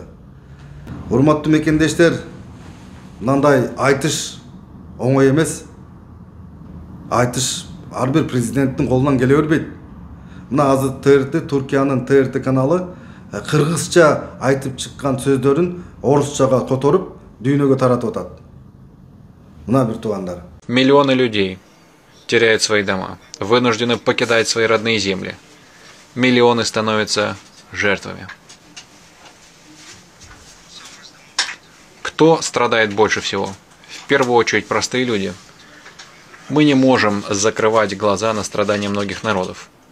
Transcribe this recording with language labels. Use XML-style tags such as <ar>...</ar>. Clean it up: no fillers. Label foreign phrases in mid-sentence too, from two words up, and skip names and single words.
<ky>Урматтуу мекендештер, мындай айтыш оңой эмес. Айтыш ар бир президенттин колунан келе бербейт. Мына азыр ТРТ, Туркиянын ТРТ каналы кыргызча айтып чыккан сөздөрүн орусчага которуп, дүйнөгө таратып атат. Мына бир туугандар.</ky> <ru>Миллионы людей теряют свои дома, вынуждены покидать свои родные земли. Миллионы становятся жертвами. Кто страдает больше всего? В первую очередь простые люди. Мы не можем закрывать глаза на страдания многих народов.</ru>